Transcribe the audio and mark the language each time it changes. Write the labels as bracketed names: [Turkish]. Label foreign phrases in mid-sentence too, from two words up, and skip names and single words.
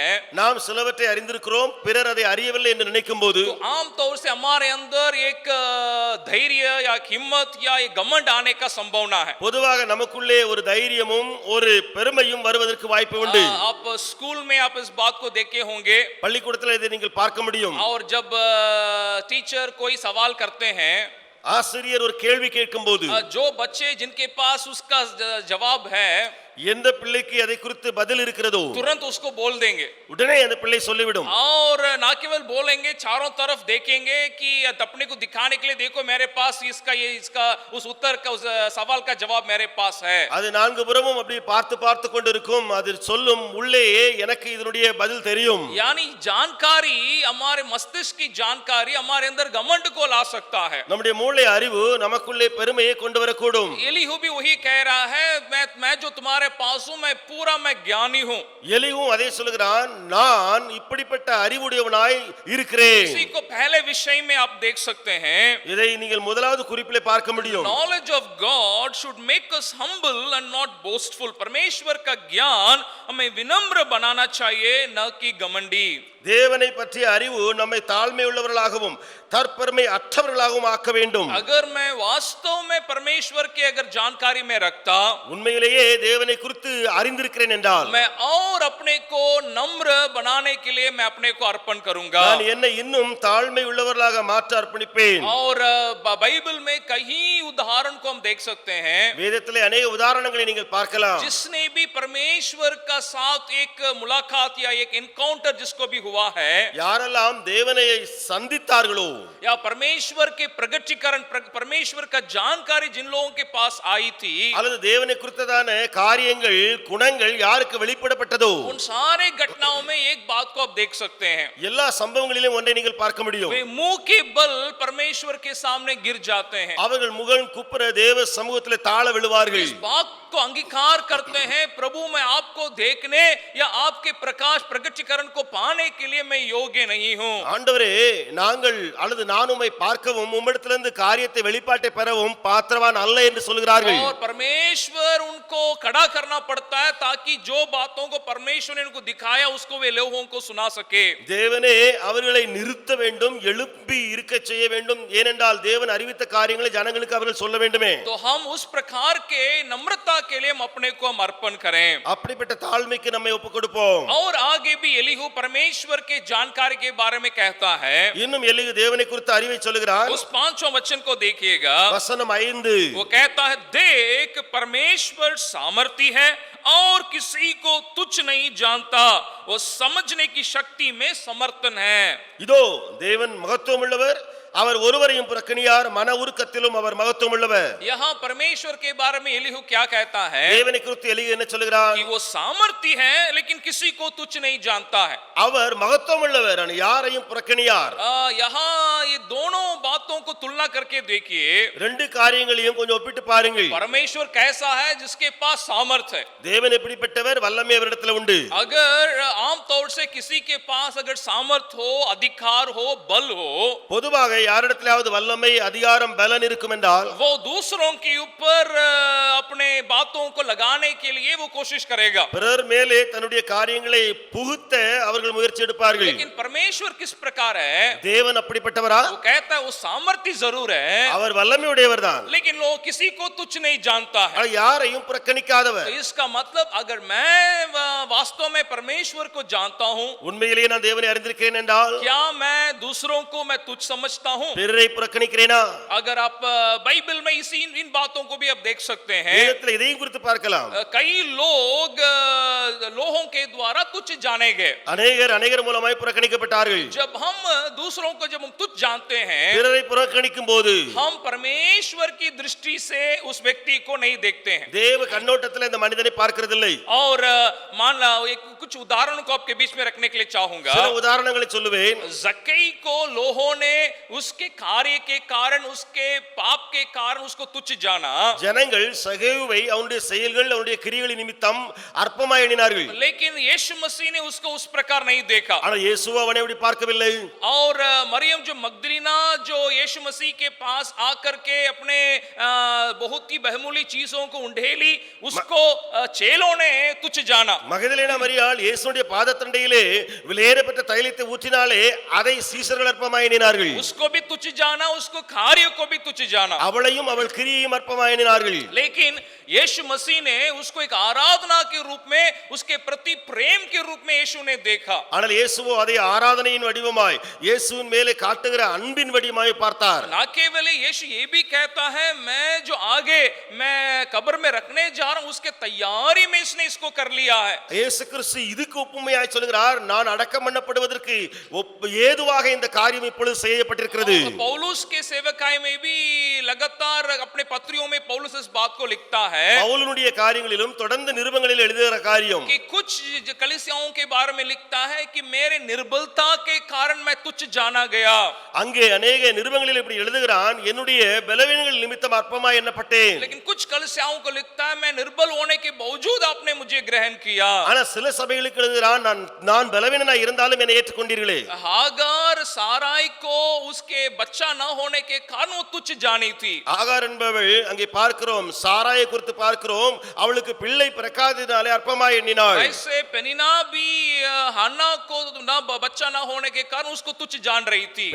[Tamil] நாம் சிலவற்றை அறிந்திருக்கிறோம் பிறர் அதை அறியவில்லை என்று நினைக்கும்போது [Hindi] तो आम तौर से हमारे अंदर एक धैर्य या हिम्मत या एक घमंड आने का संभावना है. [Tamil] பொதுவாக நமக்குள்ளே ஒரு தைரியமும் ஒரு பெருமையும் வருவதற்கு வாய்ப்பு உண்டு. [Hindi] आप स्कूल में आप इस बात को देखे होंगे. [Tamil] பள்ளிக்கூடத்தில் இதை நீங்கள் பார்க்க முடியும். [Hindi] और जब टीचर कोई सवाल करते हैं [Tamil] ஆசிரியர் ஒரு கேள்வி கேட்கும்போது [Hindi] जो बच्चे जिनके पास उसका जवाब है [Tamil] எந்த பிள்ளைக்கு அதை குறித்து பதில் இருக்கிறதோ [Hindi] तुरंत उसको बोल देंगे. [Tamil] உடனே அந்த பிள்ளை சொல்லிவிடும். [Hindi] और ना केवल बोलेंगे चारों तरफ देखेंगे कि अपने को दिखाने के लिए देखो मेरे पास इसका उस उत्तर का उस सवाल का जवाब मेरे पास है. [Tamil] அது நான்கு புறமும் அப்படி பார்த்து கொண்டிருக்கும். அது சொல்லும் உள்ளேயே எனக்கு இதனுடைய பதில் தெரியும். [Hindi] यानी जानकारी हमारे मस्तिष्क की जानकारी हमारे अंदर घमंड को ला सकता है. [Tamil] நம்முடைய மூளை அறிவு நமக்குள்ளே பெருமையை கொண்டு வரக்கூடும். [Hindi] एलीहू भी वही कह रहा है मैं जो तुम्हारे तुम्हारे पास हूं, मैं ज्ञानी हूं। [Tamil] எலியும் அதே சொல்லுகிறான், நான் இப்படிப்பட்ட அறிவுடையவனாய் இருக்கிறேன். [Hindi] इसी को पहले विषय में आप देख सकते हैं, [Tamil] இதை நீங்கள் முதலாவது குறிப்பிலே பார்க்க முடியும். [English] knowledge of God should make us humble and not boastful. [Hindi] परमेश्वर का ज्ञान हमें विनम्र बनाना चाहिए, न कि घमंडी। [Tamil] தேவனை பற்றிய அறிவு நம்மை தாழ்மை உள்ளவர்களாகவும் தற்பெருமை அற்றவர்களாகவும் ஆக்க வேண்டும். [Hindi] अगर मैं वास्तव में परमेश्वर की अगर जानकारी में रखता, [Tamil] உண்மையிலேயே தேவனை குறித்து அறிந்திருக்கிறேன் என்றால், [Hindi] मैं और अपने को नम्र बनाने के लिए मैं अपने को अर्पण करूंगा, [Tamil] நான் என்னை இன்னும் தாழ்மை உள்ளவர்களாக மாற்ற அர்ப்பணிப்பேன். [Hindi] और बाइबल में कई उदाहरण को हम देख सकते हैं, [Tamil] வேதத்திலே अनेक उदाहरणங்களை நீங்கள் பார்க்கலாம். [Hindi] जिसने भी परमेश्वर का साथ एक मुलाकात या एक एनकाउंटर जिसको भी हुआ है, [Tamil] யாரெல்லாம் தேவனை சந்தித்தார்களோ, [Hindi] या परमेश्वर के प्रगटीकरण, परमेश्वर का जानकारी जिन लोगों के पास आई थी, [Tamil] அல்லது தேவனை குறித்ததான காரியங்கள் குணங்கள் யாருக்கு வெளிப்படப்பட்டதோ, [Hindi] उन सारे घटनाओं में एक बात को आप देख सकते हैं, [Tamil] எல்லா சம்பவங்களிலும் ஒன்றை நீங்கள் பார்க்க முடியும். [Hindi] वे मुंह के बल परमेश्वर के सामने गिर जाते हैं, [Tamil] அவர்கள் முகம் குப்புற தேவ சமூகத்திலே தாழ விழுவார்கள். [Hindi] इस बात को अंगीकार करते हैं, प्रभु मैं आपको देखने या आपके प्रकाश प्रगटीकरण को पाने के लिए मैं योग्य नहीं हूं। [Tamil] ஆண்டவரே, நாங்கள் அல்லது நான் உம்மை பார்க்கவும் உம்மிடத்திலிருந்து காரியத்தை வெளிப்பாட்டை பெறவும் பாத்திரவான் அல்ல என்று சொல்கிறார்கள். [Hindi] और परमेश्वर उनको खड़ा करना पड़ता है ताकि जो बातों को परमेश्वर ने उनको दिखाया उसको वे लोगों को सुना सके। [Tamil] தேவனே அவர்களை நிறுத்த வேண்டும், எழுப்பி இருக்க செய்ய வேண்டும். ஏனென்றால் தேவன் அறிவித்த காரியங்களை ஜனங்களுக்கு அவர்கள் சொல்ல வேண்டுமே. [Hindi] तो हम उस प्रकार के नम्रता के लिए हम अपने को हम अर्पण करें, [Tamil] அப்படிப்பட்ட தாழ்மைக்கு நம்மை ஒப்புக் கொடுப்போம். [Hindi] और आगे भी एलीहू परमेश्वर के जानकारी के बारे में कहता है, [Tamil] இன்னும் எலிகு தேவனை குறித்த அறிவை சொல்கிறார். [Hindi] उस 5वां वचन को देखिएगा, [Tamil] வசனம் 5. [Hindi] वो कहता है, देख परमेश्वर सामर्थी है और किसी को तुच्छ नहीं जानता, वो समझने की शक्ति में समर्थन है। [Tamil] இதோ தேவன் மகத்துவம் உள்ளவர், அவர் ஒருவரையும் புறக்கணியார், மன உருக்கத்திலும் அவர் மகத்துவம் உள்ளவர். [Hindi] यहाँ परमेश्वर के बारे में एलीहू क्या कहता है, [Tamil] தேவனை குறித்து எலிகு என்ன சொல்கிறார்? [Hindi] कि वो सामर्थी है लेकिन किसी को तुच्छ नहीं जानता है। [Tamil] அவர் மகத்துவம் உள்ளவர், ஆனால் யாரையும் புறக்கணியார். [Hindi] यहाँ ये दोनों बातों को तुलना करके देखिए, [Tamil] ரெண்டு காரியங்களையும் கொஞ்சம் ஒப்பிட்டு பாருங்கள். [Hindi] परमेश्वर कैसा है जिसके पास सामर्थ है। [Tamil] தேவன் எப்படிப்பட்டவர்? வல்லமை அவரிடத்தில் உண்டு. [Hindi] अगर आमतौर से किसी के पास अगर सामर्थ हो, अधिकार हो, बल हो, [Tamil] பொதுவாக யாரிடத்திலாவது வல்லமை, அதிகாரம், பலன் இருக்கும் என்றால் [Hindi] वो दूसरों के ऊपर अपने बातों को लगाने के लिए वो कोशिश करेगा, [Tamil] பிறர் மேலே தன்னுடைய காரியங்களை புகுத்த அவர்கள் முயற்சி எடுப்பார்கள். [Hindi] लेकिन परमेश्वर किस प्रकार है? [Tamil] தேவன் அப்படிப்பட்டவரா? [Hindi] वो कहता है वो सामर्थ्य जरूर है, [Tamil] அவர் வல்லமை உடையவர்தான், [Hindi] लेकिन लोग किसी को तुच्छ नहीं जानता है। [Tamil] ஆனால் யாரையும் புறக்கணிக்காதவர். [Hindi] तो इसका मतलब अगर मैं वास्तव में परमेश्वर को जानता हूं, [Tamil] உண்மையிலேயே நான் தேவனை அறிந்திருக்கிறேன் என்றால் [Hindi] क्या मैं दूसरों को मैं तुच्छ समझता हूं? [Tamil] பிறரை புறக்கணிக்கிறேனா? [Hindi] अगर आप बाइबल में इसी इन बातों को भी आप देख सकते हैं, [Tamil] வேதத்தில் இதையும் குறித்து பார்க்கலாம். [Hindi] कई लोग लोगों के द्वारा तुच्छ जाने गए। [Tamil] அநேகர் மூலமாய் புறக்கணிக்கப்பட்டார்கள். [Hindi] जब हम दूसरों को जब हम तुच्छ जानते हैं, [Tamil] பிறரை புறக்கணிக்கும் போது [Hindi] हम परमेश्वर की दृष्टि से उस व्यक्ति को नहीं देखते हैं। [Tamil] தேவ கண்ணோட்டத்தில் இந்த மனிதனை பார்க்கிறதில்லை. [Hindi] और मान ला कुछ उदाहरणों को आपके बीच में रखने के लिए चाहूंगा। [Tamil] சில உதாரணங்களை சொல்லுவேன். [Hindi] जक्कई को लोगों ने उसके कार्य के कारण, उसके पाप के कारण उसको तुच्छ जाना, [Tamil] ஜனங்கள் சகேயுவை அவனுடைய செயல்கள், அவனுடைய கிரியைகளின் நிமித்தம் அற்பமாய் எண்ணினார்கள். [Hindi] लेकिन यीशु मसीह ने उसको उस प्रकार नहीं देखा। [Tamil] ஆனால் இயேசு அவனை அப்படி பார்க்கவில்லை. [Hindi] और मरियम जो मगदलीना जो यीशु मसीह के पास आकर के अपने बहुत ही बहुमूल्य चीजों को उंडेली, उसको चेलों ने तुच्छ जाना। [Tamil] மகதலேனா மரியாள் இயேசுவுடைய பாதத்தண்டையிலே விலையேறப்பட்ட தைலத்தை ஊற்றினாலே அதை சீஷர்கள் அற்பமாய் எண்ணினார்கள். [Hindi] उसको भी तुच्छ जाना, उसको कार्य को भी तुच्छ जाना, [Tamil] அவளையும் அவள் கிரியையும் அற்பமாய் எண்ணினார்கள். [Hindi] लेकिन यीशु मसीह ने उसको एक आराधना के रूप में, उसके प्रति प्रेम के रूप में यीशु ने देखा। [Tamil] ஆனால் இயேசுவோ அதை ஆராதனையின் வடிவமாய், இயேசுவின் மேலே காட்டுகிற அன்பின் வடிவமாய் பார்த்தார். [Hindi] ना केवल यीशु ये भी कहता है, मैं जो आगे मैं कब्र में रखने जा रहा हूं उसके तैयारी में इसने इसको कर लिया है। [Tamil] இயேசு கிறிஸ்து இதுக்கு ஒப்புமையாய் சொல்கிறார், நான் அடக்கம் பண்ணப்படுவதற்கு ஏதுவாக இந்த காரியம் இப்பொழுது செய்யப்பட்டிருக்கிறது. இருக்கிறது. [Hindi] पौलुस के सेवकाई में भी लगातार अपने पत्रियों में पौलुस इस बात को लिखता है [Tamil] பவுலுடைய காரியங்களிலும் தொடர்ந்து நிருபங்களில் எழுதுகிற காரியம் [Hindi] कि कुछ कलीसियाओं के बारे में लिखता है कि मेरे निर्बलता के कारण मैं तुच्छ जाना गया. [Tamil] அங்கே अनेक நிருபங்களில் இப்படி எழுதுகிறான், என்னுடைய பலவீனங்கள் நிமித்தம் அற்பமாய் எண்ணப்பட்டேன். [Hindi] लेकिन कुछ कलीसियाओं को लिखता है मैं निर्बल होने के बावजूद आपने मुझे ग्रहण किया. [Tamil] ஆனா சில சபைகளுக்கு எழுதுகிறான், நான் பலவீனனாய் இருந்தாலும் என்னை ஏற்றுக்கொண்டீர்களே. [Hindi] हागार साराई को उसके बच्चा न होने के कारण वो तुच्छ जानी थी. [Tamil] ஆகார் என்பவள் அங்கே பார்க்கிறோம், சாராயை குறித்து பார்க்கிறோம், அவளுக்கு பிள்ளை பிறக்காததினாலே அற்பமாய் எண்ணினாள். [Hindi] ऐसे पेनिना भी हन्ना को ना बच्चा ना होने के कारण उसको तुच्छ जान रही थी.